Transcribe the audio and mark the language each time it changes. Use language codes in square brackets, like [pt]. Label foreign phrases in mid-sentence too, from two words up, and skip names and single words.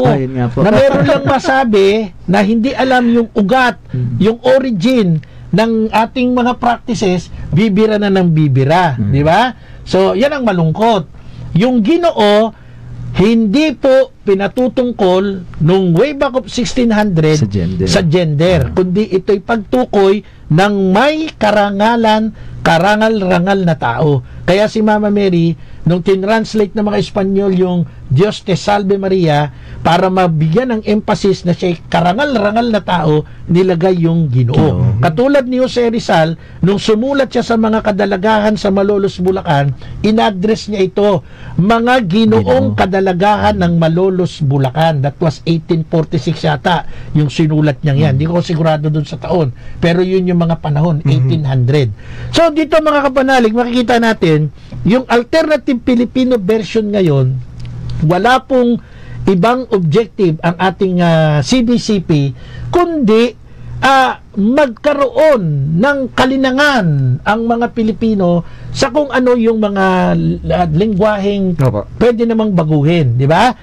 [tl] Na meron lang masabi na hindi alam yung ugat, yung origin ng ating mga practices, bibira na ng bibira. Di ba? So, yan ang malungkot. Yung Ginoo, hindi po pinatutungkol nung [en] way back of 1600 [tl] sa gender, kundi ito'y pagtukoy ng may karangalan, karangal-rangal na tao. Kaya si Mama Mary, nung tinranslate ng mga Espanyol yung [es] Dios te salve Maria, [tl] para mabigyan ng emphasis na siya'y karangal-rangal na tao, nilagay yung Ginoo. Katulad ni Jose Rizal, nung sumulat siya sa mga kadalagahan sa Malolos, Bulacan, in-address niya ito, mga Ginoong kadalagahan ng Malolos, Bulacan. [en] That was 1846 [tl] yata yung sinulat niya yan. Hindi ko sigurado dun sa taon, pero yun yung mga panahon, 1800. So dito mga kapanalig, makikita natin yung [en] alternative Filipino version [tl] ngayon, wala pong ibang objective ang ating CBCP kundi magkaroon ng kalinangan ang mga Pilipino sa kung ano yung mga lengguaheng pwede namang baguhin, di ba?